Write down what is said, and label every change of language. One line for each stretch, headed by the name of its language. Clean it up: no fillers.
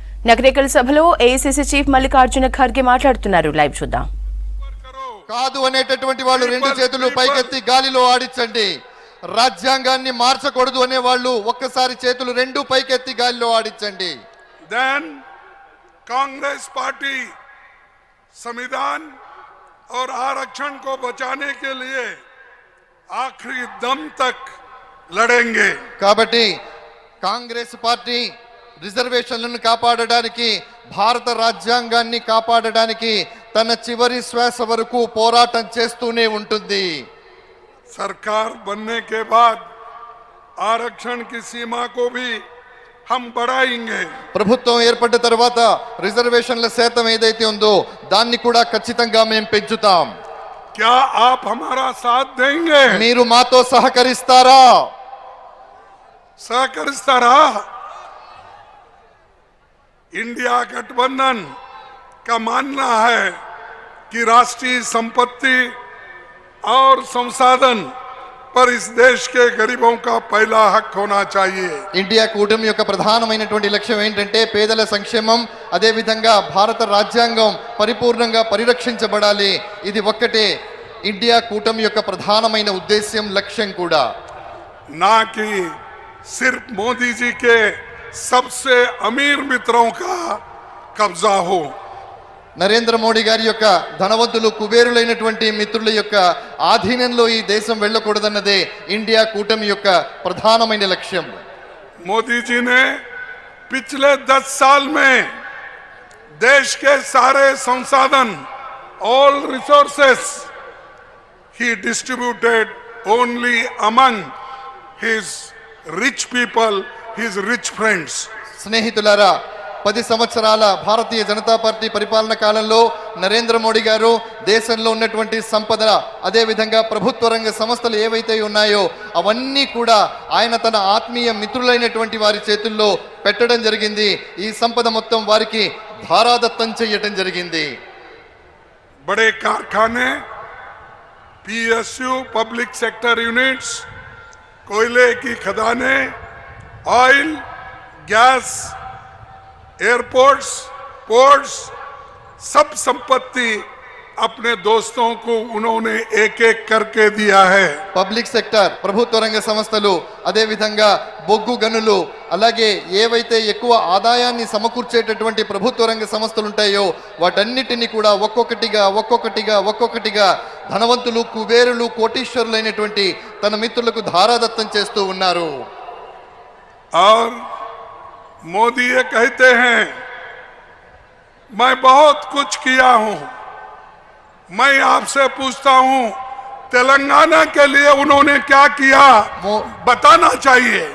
Telugu: నగరేకల్ సభలో AICC chief Mallikarjuna Kharge మాట్లాడుతున్నారు. Live చూద్దాం. కాదు అనేటటువంటి వాళ్ళు రెండు చేతులు పైకెత్తి గాలిలో ఆడించండి. రాజ్యాంగాన్ని మార్చకూడదు అనే వాళ్ళు ఒక్కసారి చేతులు రెండు పైకెత్తి గాలిలో ఆడించండి.
Hindi: देन कांग्रेस पार्टी संविधान और आरक्षण को बचाने के लिए आखिरी दम तक लड़ेंगे.
Telugu: కాబట్టి కాంగ్రెస్ పార్టీ రిజర్వేషన్లను కాపాడడానికి, భారత రాజ్యాంగాన్ని కాపాడడానికి తన చివరి శ్వాస వరకు పోరాటం చేస్తూనే ఉంటుంది.
Hindi: सरकार बनने के बाद आरक्षण की सीमा को भी हम बढ़ाएंगे.
Telugu: ప్రభుత్వం ఏర్పడ్డ తర్వాత రిజర్వేషన్ల శాతం ఏదైతే ఉందో దాన్ని కూడా ఖచ్చితంగా మేము పెంచుతాం.
Hindi: क्या आप हमारा साथ देंगे?
Telugu: మీరు మాతో సహకరిస్తారా? सहकरिस्तारा.
Hindi: इंडिया गठबंधन का मानना है कि राष्ट्रीय संपत्ति और संसाधन पर इस देश के गरीबों का पहला हक होना चाहिए.
Telugu: ఇండియా కూటమి యొక్క ప్రధానమైనటువంటి లక్ష్యం ఏంటంటే పేదల సంక్షేమం, అదే విధంగా భారత రాజ్యాంగం పరిపూర్ణంగా పరిరక్షించబడాలి. ఇది ఒక్కటే ఇండియా కూటమి యొక్క ప్రధానమైన ఉద్దేశ్యం, లక్ష్యం కూడా.
Hindi: ना कि सिर्फ मोदी जी के सबसे अमीर मित्रों का कब्जा हो.
Telugu: నరేంద్ర మోడీ గారి యొక్క ధనవంతులు, కుబేరులైనటువంటి మిత్రుల యొక్క ఆధీనంలో ఈ దేశం వెళ్ళకూడదన్నదే ఇండియా కూటమి యొక్క ప్రధానమైన లక్ష్యం.
Hindi: मोदी जी ने पिछले 10 साल में देश के सारे संसाधन,
English: All resources he distributed only among his rich people, his rich friends.
Telugu: స్నేహితులారా, 10 సంవత్సరాల భారతీయ జనతా పార్టీ పరిపాలన కాలంలో నరేంద్ర మోడీ గారు దేశంలో ఉన్నటువంటి సంపద, అదే విధంగా ప్రభుత్వ రంగ సంస్థలు ఏవైతే ఉన్నాయో అవన్నీ కూడా ఆయన తన ఆత్మీయ మిత్రులైనటువంటి వారి చేతుల్లో పెట్టడం జరిగింది. ఈ సంపద మొత్తం వారికి ధారాదత్తం చేయటం జరిగింది.
Hindi: बड़े कारखाने, PSU पब्लिक सेक्टर यूनिट्स, कोयले की खदानें, ऑयल, गैस, एयरपोर्ट्स, पोर्ट्स, सब संपत्ति अपने दोस्तों को उन्होंने एक एक करके दिया है.
Telugu: పబ్లిక్ సెక్టర్, ప్రభుత్వ రంగ సంస్థలు, అదే విధంగా బొగ్గు గనులు, అలాగే ఏవైతే ఎక్కువ ఆదాయాన్ని సమకూర్చేటటువంటి ప్రభుత్వ రంగ సంస్థలు ఉంటాయో వాటన్నిటిని కూడా ఒక్కొక్కటిగా ధనవంతులు, కుబేరులు, కోటీశ్వరులైనటువంటి తన మిత్రులకు ధారాదత్తం చేస్తూ ఉన్నారు.
Hindi: और मोदी ये कहते हैं मैं बहुत कुछ किया हूं. मैं आपसे पूछता हूं तेलंगाना के लिए उन्होंने क्या किया बताना चाहिए.